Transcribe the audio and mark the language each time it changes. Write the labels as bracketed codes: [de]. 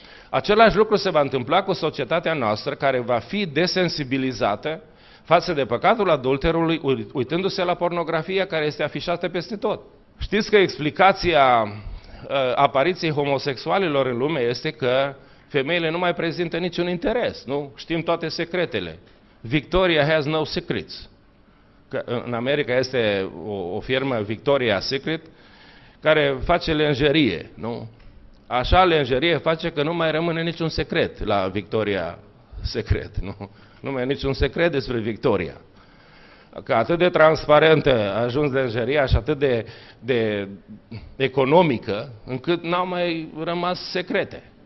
[ro] Același lucru se va întâmpla cu societatea noastră, care va fi desensibilizată față de păcatul adulterului, uitându-se la pornografia care este afișată peste tot. Știți că explicația apariției homosexualilor în lume este că femeile nu mai prezintă niciun interes, nu? Știm toate secretele. [en] Victoria has no secrets. [ro] Că în America este o firmă, Victoria's Secret, care face lenjerie, nu? Așa lenjerie face că nu mai rămâne niciun secret la Victoria's Secret, nu? Nu mai e niciun secret despre Victoria. Că atât de transparentă a ajuns lenjeria și atât de economică, încât n-au mai rămas secrete.